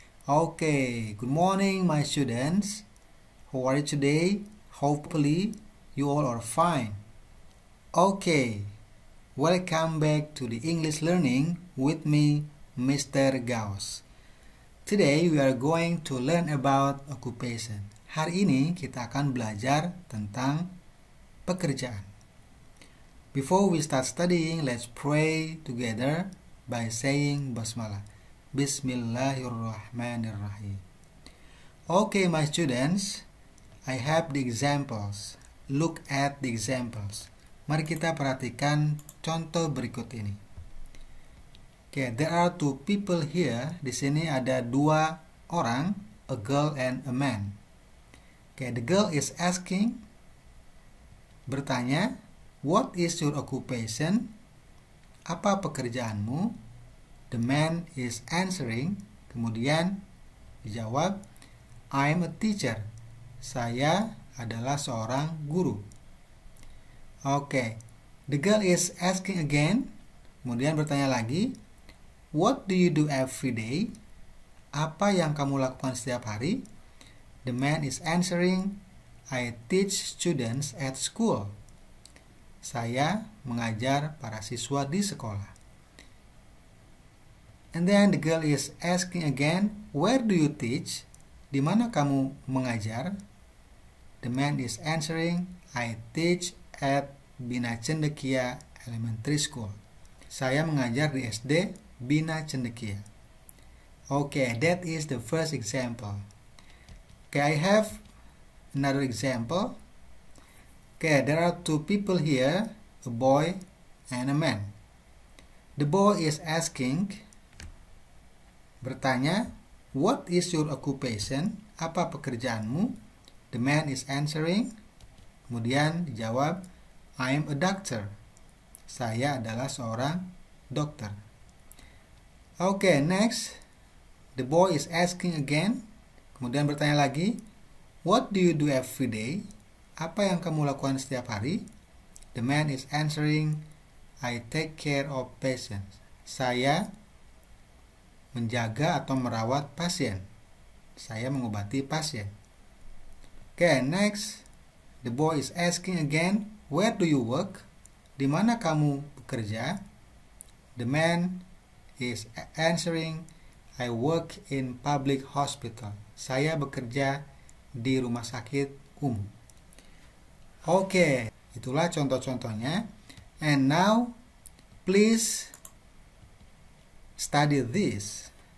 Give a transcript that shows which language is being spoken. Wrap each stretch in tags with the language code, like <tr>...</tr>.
<en>Okay, good morning my students. How are you today? Hopefully you all are fine. Okay. Welcome back to the English learning with me, Mr. Gauss. Today we are going to learn about occupation.</en> <id>Hari ini kita akan belajar tentang pekerjaan.</id> <en>Before we start studying, let's pray together by saying basmalah. Bismillahirrahmanirrahim. Okay, my students, I have the examples. Look at the examples.</en> <id>Mari kita perhatikan contoh berikut ini.</id> <en>Okay, there are two people here.</en> <id>Di sini ada dua orang,</id> <en>a girl and a man. Okay, the girl is asking, bertanya, what is your occupation?</en> <id>Apa pekerjaanmu?</id> <en>The man is answering,</en> <id>kemudian dijawab,</id> <en>I am a teacher.</en> <id>Saya adalah seorang guru.</id> <en>Okay, the girl is asking again,</en> <id>kemudian bertanya lagi,</id> <en>what do you do every day?</en> <id>Apa yang kamu lakukan setiap hari?</id> <en>The man is answering, I teach students at school.</en> <id>Saya mengajar para siswa di sekolah.</id> <en>And then the girl is asking again, where do you teach?</en> <id>Di mana kamu mengajar?</id> <en>The man is answering, I teach at Bina Cendekia Elementary School.</en> <id>Saya mengajar di SD Bina Cendekia.</id> <en>Okay, that is the first example. Okay, I have another example. Okay, there are two people here, a boy and a man. The boy is asking, bertanya, what is your occupation?</en> <id>Apa pekerjaanmu?</id> <en>The man is answering,</en> <id>kemudian dijawab,</id> <en>I am a doctor.</en> <id>Saya adalah seorang dokter.</id> <en>Okay, next. The boy is asking again.</en> <id>Kemudian bertanya lagi,</id> <en>what do you do every day?</en> <id>Apa yang kamu lakukan setiap hari?</id> <en>The man is answering, I take care of patients.</en> <id>Saya menjaga atau merawat pasien. Saya mengobati pasien.</id> <en>Okay, next. The boy is asking again, where do you work?</en> <id>Di mana kamu bekerja?</id> <en>The man is answering, I work in public hospital.</en> <id>Saya bekerja di rumah sakit umum. Oke, itulah contoh-contohnya.</id> <en>And now, please study this.</en>